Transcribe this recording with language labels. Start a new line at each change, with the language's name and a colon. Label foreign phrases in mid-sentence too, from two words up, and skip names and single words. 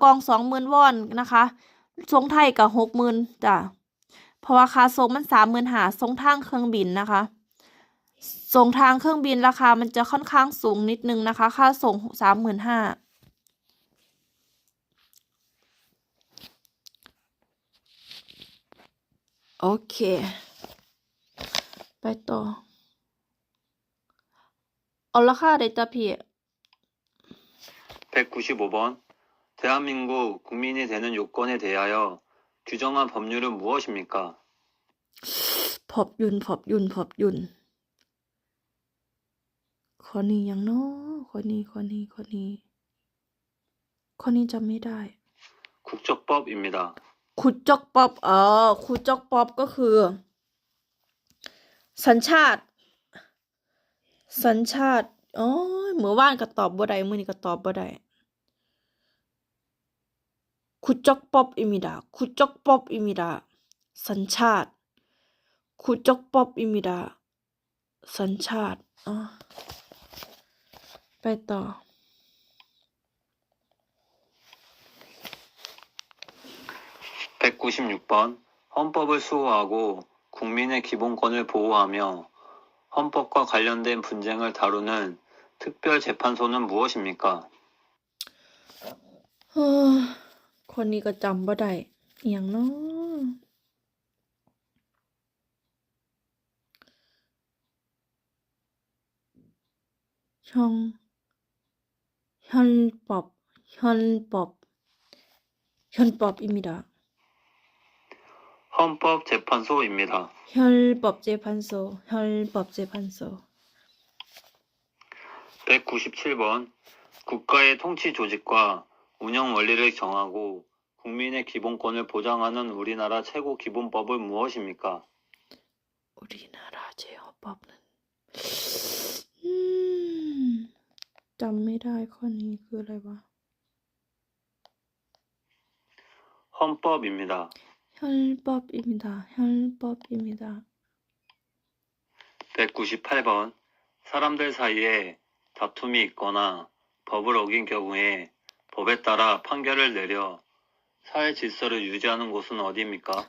Thai: ล่อง 20,000 วอนนะคะส่งไทยกับ 60,000 จ้ะ เพราะว่าค่าส่งมัน 35,000 ส่งทางเครื่องบินนะคะ ส่งทางเครื่องบินราคามันจะค่อนข้างสูงนิดนึงนะคะ ค่าส่ง 35,000 โอเค ไปต่อ เอาราคาได้จ้ะพี่
Korean: 195번. 대한민국 국민이 되는 요건에 대하여 규정한 법률은 무엇입니까?
Thai: พอบยุนข้อนี้ยังเนาะข้อนี้จำไม่ได้
Korean: 국적법입니다.
Northeastern Thai: ขุดจอกป๊อบขุดจอกป๊อบก็คือ สัญชาติอ๋อเมื่อวานก็ตอบบ่ได้มื้อนี้ก็ตอบบ่ได้ขุดจอกป๊อบอิมิดาขุดจอกป๊อบอิมิดาสัญชาติขุดจอกป๊อบอิมิดาสัญชาติไปต่อ
Korean: 196번. 헌법을 수호하고 국민의 기본권을 보호하며 헌법과 관련된 분쟁을 다루는 특별재판소는 무엇입니까?
Northeastern Thai: คนนี้ก็จำบ่ได้อหย่างเนาะ 헌법입니다.
Korean: 헌법재판소입니다. 헌법재판소. 197번. 국가의 통치 조직과 운영 원리를 정하고 국민의 기본권을 보장하는 우리나라 최고 기본법은 무엇입니까? 우리나라 제헌법은
Thai: จำไม่ได้ข้อนี้คืออะไรวะ
Korean: 헌법입니다. 헌법입니다. 198번. 사람들 사이에 다툼이 있거나 법을 어긴 경우에 법에 따라 판결을 내려 사회 질서를 유지하는 곳은 어디입니까?